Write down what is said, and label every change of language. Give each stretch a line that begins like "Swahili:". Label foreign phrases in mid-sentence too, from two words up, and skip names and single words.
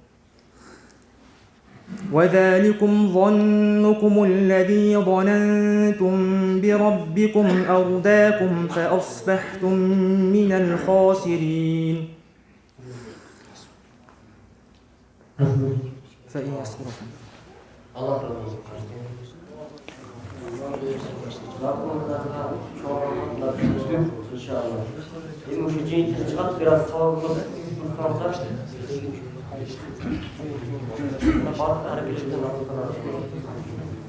Arabic: وذلكم ظنكم الذي ظننتم بربكم أرداكم فأصبحتم من الخاسرين. فإن يصبركم
Turkish: Allah razı olsun. Rabbimizden çoğalmakla inşallah. Bizim şu cihazı çıkart biraz sağlıklı insanlar. Bana hareket edin.